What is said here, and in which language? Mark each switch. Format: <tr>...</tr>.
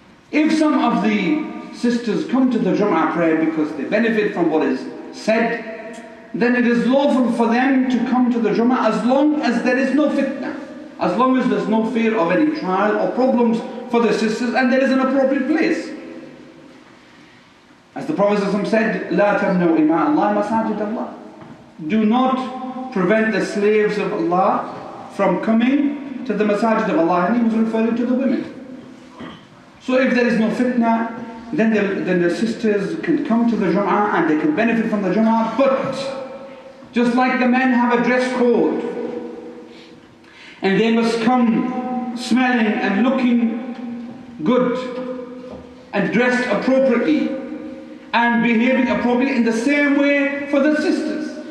<en>If some of the sisters come to the Jumu'ah prayer because they benefit from what is said, then it is lawful for them to come to the Jumu'ah as long as there is no fitna, as long as there is no fear of any trial or problems for the sisters and there is an appropriate place. As the Prophet said,</en> <ar>لا تمنعوا إماء الله مساجد الله.</ar> <en>Do not prevent the slaves of Allah from coming to the masajid of Allah, and he was referring to the women. So if there is no fitna, then the sisters can come to the Jumu'ah and they can benefit from the Jumu'ah. But just like the men have a dress code, and they must come smelling and looking good and dressed appropriately and behaving appropriately, in the same way for the sisters.</en>